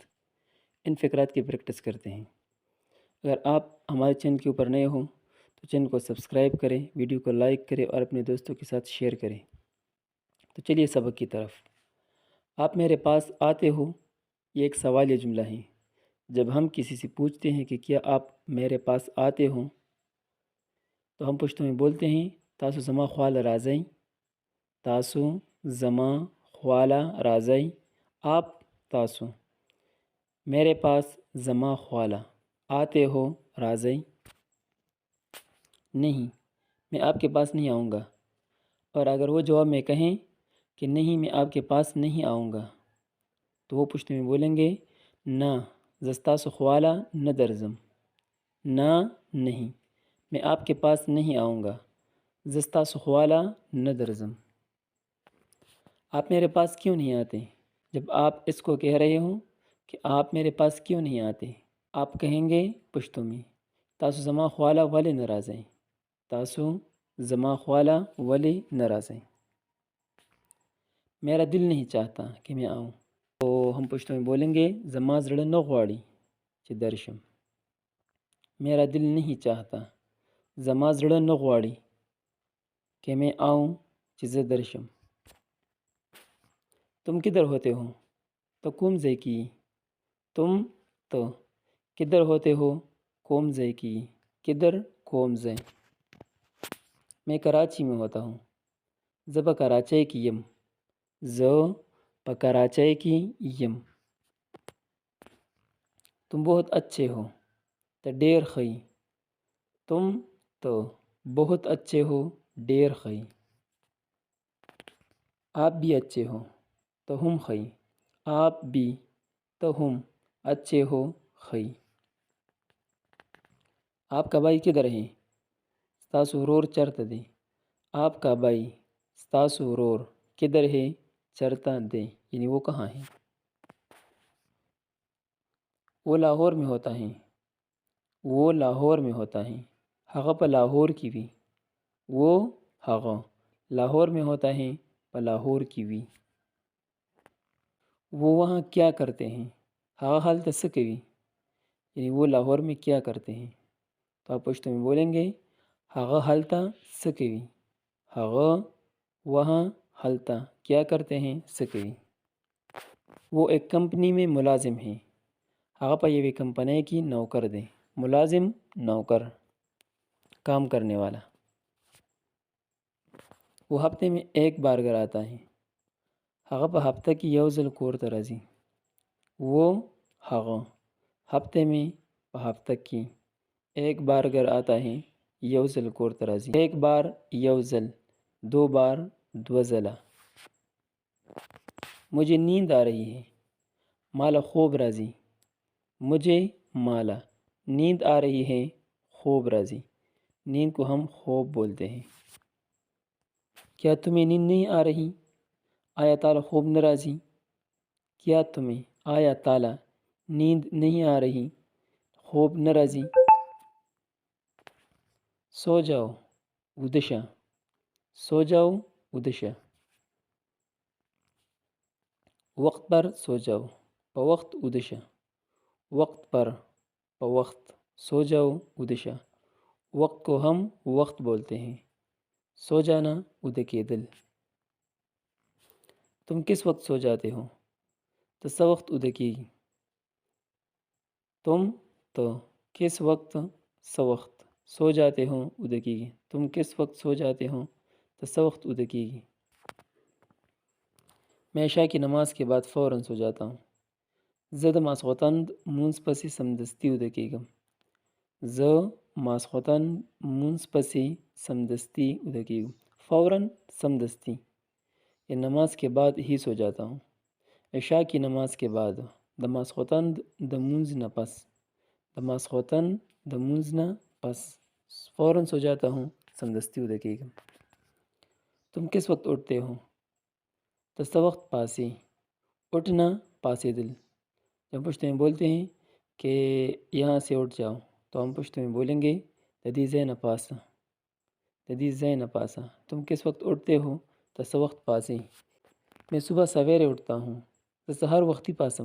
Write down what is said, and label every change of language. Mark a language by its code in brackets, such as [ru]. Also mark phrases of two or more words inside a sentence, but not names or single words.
[ur] ان فقرات کی پریکٹس کرتے ہیں۔ اگر آپ ہمارے چینل کے اوپر نئے ہوں تو چینل کو سبسکرائب کریں، ویڈیو کو لائک کریں اور اپنے دوستوں کے ساتھ شیئر کریں۔ تو چلیے سبق کی طرف۔ آپ میرے پاس آتے ہو، یہ ایک سوالیہ جملہ ہے۔ جب ہم کسی سے پوچھتے ہیں کہ کیا آپ میرے پاس آتے ہوں تو ہم پشتو میں بولتے ہیں [ps] تاسو زما خواله راځئ، تاسو زما خواله راځئ، [ur] آپ تاسو میرے پاس [ps] زما خواله [ur] آتے ہو راځئ۔ نہیں، میں آپ کے پاس نہیں آؤں گا۔ اور اگر وہ جواب میں کہیں کہ نہیں میں آپ کے پاس نہیں آؤں گا تو وہ پشتو میں بولیں گے [ps] نا زه ستاسو خواله نه درځم، [ur] نا نہیں، میں آپ کے پاس نہیں آؤں گا، [ps] زه ستاسو خواله نه درځم۔ [ur] آپ میرے پاس کیوں نہیں آتے؟ جب آپ اس کو کہہ رہے ہوں کہ آپ میرے پاس کیوں نہیں آتے، آپ کہیں گے پشتو میں [ps] تاسو زما خواله ولې نه راځئ، تاسو زما خواله ولې نه راځئ۔ [ur] میرا دل نہیں چاہتا کہ میں آؤں، تو ہم پشتو میں بولیں گے [ps] زما زړه نه غواړي چې درشم۔ [ur] میرا دل نہیں چاہتا، [ps] زما زړه نه غواړي [ur] کہ میں آؤں [ps] چې زه درشم۔ [ur] تم کدھر ہوتے ہو؟ [ps] تو کوم ځای کې یې؟ [ur] تم تو کدھر ہوتے ہو؟ [ps] کوم ځای کې یې؟ کدھر کوم ځای۔ [ur] میں کراچی میں ہوتا ہوں، [ps] زه په کراچۍ کې یم، زه په کراچۍ کې یم۔ [ur] تم بہت اچھے ہو، [ps] ته ډېر ښه یې، [ur] تم تو بہت اچھے ہو، [ps] ډېر ښه یې۔ [ur] آپ بھی اچھے ہو، [ps] ته هم ښه یې، [ur] آپ بھی [ps] ته هم [ur] اچھے ہو، [ps] ښه یې۔ [ur] آپ کا بھائی کدھر ہے؟ [ps] ستاسو ورور چرته دی؟ [ur] آپ کا بھائی [ps] ستاسو ورور [ur] کدھر ہے؟ [ps] چرته دی، [ur] یعنی وہ کہاں ہے؟ وہ لاہور میں ہوتا ہے، وہ لاہور میں ہوتا ہے، [ps] هغه په لاہور کې وي، [ur] وہ هغه لاہور میں ہوتا ہے، [ps] په لاہور کې وي۔ [ur] وہ وہاں کیا کرتے ہیں؟ [ps] هغه هلته څه کوي، [ur] یعنی وہ لاہور میں کیا کرتے ہیں، تو آپ پشتو میں بولیں گے [ps] هغه هلته څه کوي، [ur] هغه وہاں هلته کیا کرتے ہیں، [ps] څه کوي۔ [ur] وہ ایک کمپنی میں ملازم ہیں، [ps] هغه په یوې کمپنۍ کې نوکر دی، [ur] ملازم نوکر، کام کرنے والا۔ وہ ہفتے میں ایک بار گھر آتا ہے، [ps] هغه په هفته کې یو ځل کور ته راځي، [ur] وہ هغه ہفتے میں [ps] په هفته کې [ur] ایک بار گھر آتا ہے، [ps] یو ځل کور ته راځي، [ur] ایک بار [ps] یو ځل، [ur] دو بار [ps] دوه ځله۔ [ur] مجھے نیند آ رہی ہے، [ps] مالا خوب راځي، [ur] مجھے مالا نیند آ رہی ہے، [ps] خوب راځي، [ur] نیند کو ہم خوب بولتے ہیں۔ کیا تمہیں نیند نہیں آ رہی؟ [ps] آیا تالا خوب نه راځي؟ [ur] کیا تمہیں [ps] آیا تالا [ur] نیند نہیں آ رہی، [ps] خوب نه راځي؟ [ur] سو جاؤ [ps] ویده شه، [ur] سو جاؤ [ps] ویده شه۔ [ur] وقت پر سو جاؤ، [ps] په وخت ویده شه، [ur] وقت پر [ps] په وقت، [ur] سو جاؤ [ps] ویده شه۔ [ur] وقت کو ہم وقت بولتے ہیں، سو جانا [ps] ویده کیدل۔ [ur] تم کس وقت سو جاتے ہو؟ [ps] ته څه وخت ویده کیږي، [ur] تم تو کس وقت [ps] څه وخت [ur] سو جاتے ہو [ps] ویده کیږي، [ur] تم کس وقت سو جاتے ہو، [ps] ته څه وخت ویده کیږي۔ [ur] میں عشاء کی نماز کے بعد فوراً سو جاتا ہوں، [ps] زه د ماسخوتن مونځ پسې سمدستي ویده کیږم، زه ماسخوتن مونځ پسې سمدستی ویده کیږم۔ [ur] فوراً سمدستی، یہ نماز کے بعد ہی سو جاتا ہوں، عشاء کی نماز کے بعد، [ps] د ماسخوتن د مونځ نه پس، د ماسخوتن د مونځ نه پس [ur] فوراً سو جاتا ہوں، [ps] سمدستی ویده کیږم۔ [ur] تم کس وقت اٹھتے ہو؟ [ps] ته څه وخت پاسې، [ur] اٹھنا پاسیدل، جب پشتو میں بولتے ہیں کہ یہاں سے اٹھ جاؤ، تو ہم پشتو میں بولیں گے [ps] تدی زین پاسا، تدی زین پاسا۔ [ur] تم کس وقت اٹھتے ہو؟ [ps] تس وقت پاسے۔ [ur] میں صبح سویرے اٹھتا ہوں، [ps] سحر وقتی پاسم۔